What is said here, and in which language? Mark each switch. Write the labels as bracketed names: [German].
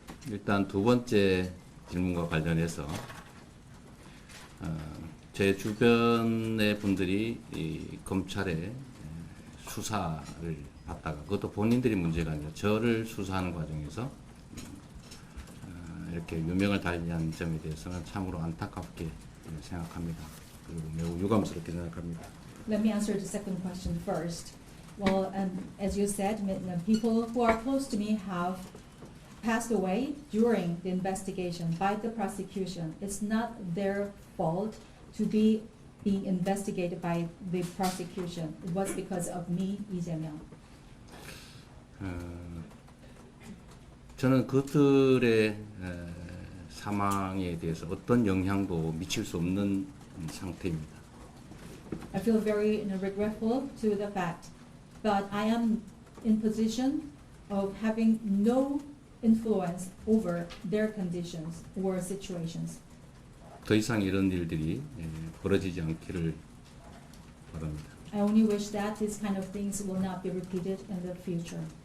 [Korean] 일단 두 번째 질문과 관련해서 제 주변의 분들이 이 검찰의 수사를 받다가 그것도 본인들이 문제가 아니라 저를 수사하는 과정에서 이렇게 유명을 달리한 점에 대해서는 참으로 안타깝게 생각합니다. 그리고 매우 유감스럽게 생각합니다. [English] Let me answer the second question first. Well, as you said, people who are close to me have passed away during the investigation by the prosecution. It's not their fault to be being investigated by the prosecution. It was because of me, Lee Jae-myung. [Korean] 저는 그들의 사망에 대해서 어떤 영향도 미칠 수 없는 상태입니다. [English] I feel very regretful to the fact, but I am in position of having no influence over their conditions or situations. [Korean] 더 이상 이런 일들이 벌어지지 않기를 바랍니다. [English] I only wish that these kind of things will not be repeated in the future.